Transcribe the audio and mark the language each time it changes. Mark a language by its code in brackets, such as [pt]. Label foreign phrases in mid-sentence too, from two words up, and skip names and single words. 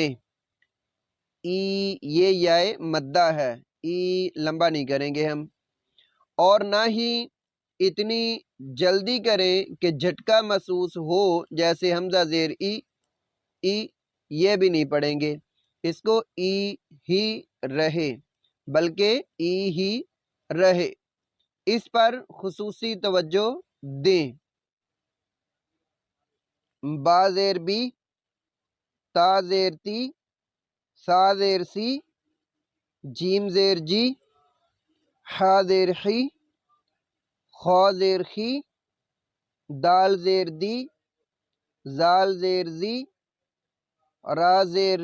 [ur] ای یہ یائے مدہ ہے، ای لمبا نہیں کریں گے ہم، اور نہ ہی اتنی جلدی کریں کہ جھٹکا محسوس ہو، جیسے حمزہ زیر ای یہ بھی نہیں پڑھیں گے، اس کو ای ہی رہے، بلکہ ای ہی رہے۔ اس پر خصوصی توجہ دیں۔ با زیر بی، تا زیر تی، سا زیر سی، جیم زیر جی، حا زیر خی، خا زیر خی، دال زیر دی، زال زیر زی، را زیر